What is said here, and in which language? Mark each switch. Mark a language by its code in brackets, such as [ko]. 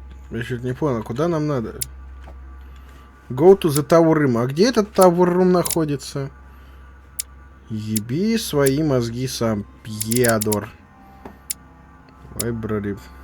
[ru] Я чуть не понял, куда нам надо? [en] Go to the tower room. [ru] А где этот [en] tower room [ru] находится? Еби свои мозги сам, пьядор. [en] Library.